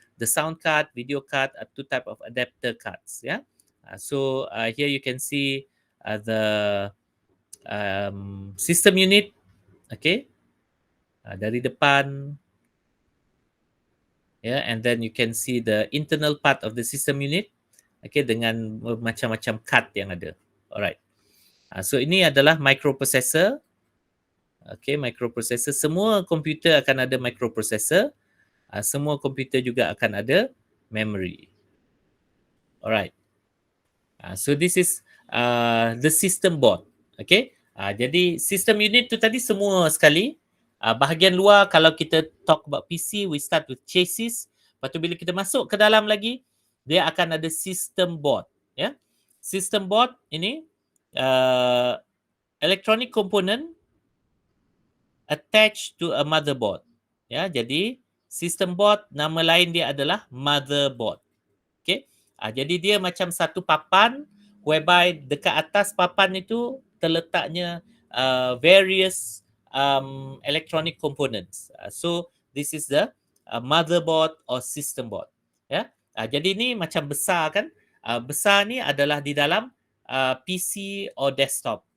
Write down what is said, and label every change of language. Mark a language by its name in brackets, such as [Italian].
[English] The sound card, video card are two type of adapter cards. Yeah. So here you can see the system unit. Okay. [Malay] Dari depan. [English] Yeah, and then you can see the internal part of the system unit. [Malay] Okay, dengan macam-macam card yang ada. Alright. So ini adalah microprocessor. Okay, microprocessor. Semua komputer akan ada microprocessor. Semua komputer juga akan ada memory. [English] Alright. So this is the system board. [Malay] Okay. Jadi system unit tu tadi semua sekali. Bahagian luar kalau kita [English] talk about PC, we start with chassis. [Malay] Lepas tu bila kita masuk ke dalam lagi, dia akan ada system board. Ya. [English] System board ini electronic component attached to a motherboard. [Malay] Ya, jadi system board nama lain dia adalah motherboard. Okay. Jadi dia macam satu papan whereby dekat atas papan itu terletaknya [English] various electronic components. So this is the motherboard or system board. [Malay] Ya. Jadi ni macam besar kan? Besar ni adalah di dalam PC or desktop.